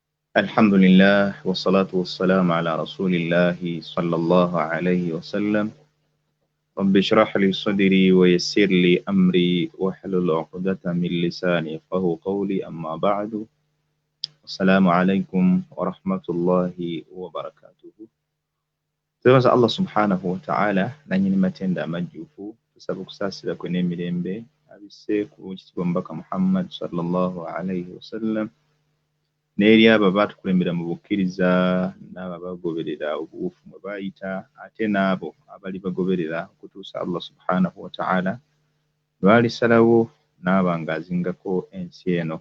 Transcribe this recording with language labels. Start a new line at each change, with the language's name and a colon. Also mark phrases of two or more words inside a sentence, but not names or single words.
Arabic: الحمد لله والصلاة والسلام على رسول الله صلى الله عليه وسلم. رب اشرح لي صدري ويسر لي أمري واحلل عقدة من لساني يفقهوا قولي. أما بعد، السلام عليكم ورحمة الله وبركاته.
Ganda: Twebaza
Arabic: الله سبحانه وتعالى
Ganda: nanyini matenda amajjufu tusaba okusaasira kwe n'emirembe abisse ku kitibwa Mubaka Muhammad
Arabic: صلى الله عليه وسلم
Ganda: n'eri abo abaatukulembera mu bukkiriza n'abo abagoberera obuwufu mwe baayita ate n'abo abali bagoberera okutuusa
Arabic: الله سبحانه وتعالى
Ganda: lw'alisalawo n'aba ng'azingako ensi eno.